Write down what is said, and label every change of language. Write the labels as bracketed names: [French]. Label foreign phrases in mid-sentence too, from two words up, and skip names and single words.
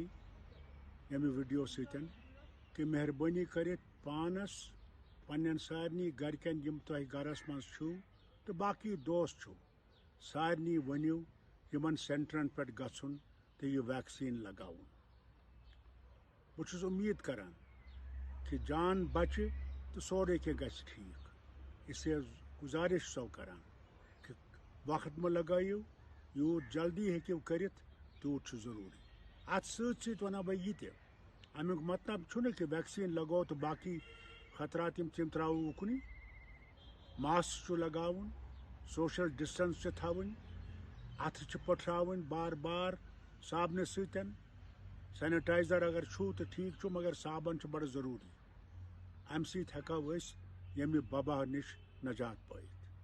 [Kashmiri] ییٚمہِ ویٖڈیو سۭتۍ کہ مہربٲنی کٔرِتھ پانس پننٮ۪ن سارنٕے گرِکٮ۪ن یِم تۄہہِ گرس منٛز چھُو تہٕ باقٕے دوس چھُو سارنٕے ؤنِو یِمن سینٹرن پٮ۪ٹھ گژھُن تہٕ یہِ ویکسیٖن لگاوُن بہٕ چھُس اُمید کران کہ جان بچہِ تہٕ سورُے کینٛہہ گژھِ ٹھیٖک [Urdu] اس لیے [Kashmiri] گُزارش چھُسو کران کہ وقت مہ لگٲیِو یوٗت جلدی ہیٚکِو کٔرِتھ تیوٗت چھُ ضروٗری اتھ سۭتۍ سۭتۍ ونو بہٕ یہِ تہِ امیُک مطلب چھُنہٕ کہ ویکسیٖن لگوو تہٕ باقٕے خطرات یِم تِم ترٛاوو اُکنُے ماسک چھُ لگاوُن [English] social distance [Kashmiri] چھِ تھاوٕنۍ اتھٕ چھِ پٔٹھراوٕنۍ بار بار صابنہِ سۭتۍ سینیٹایزر اگر چھُو تہٕ ٹھیٖک چھُ مگر صابن چھُ بڑٕ ضروٗری امہِ سۭتۍ ہٮ۪کو أسۍ ییٚمہِ وبا نِش نجات پٲیِتھ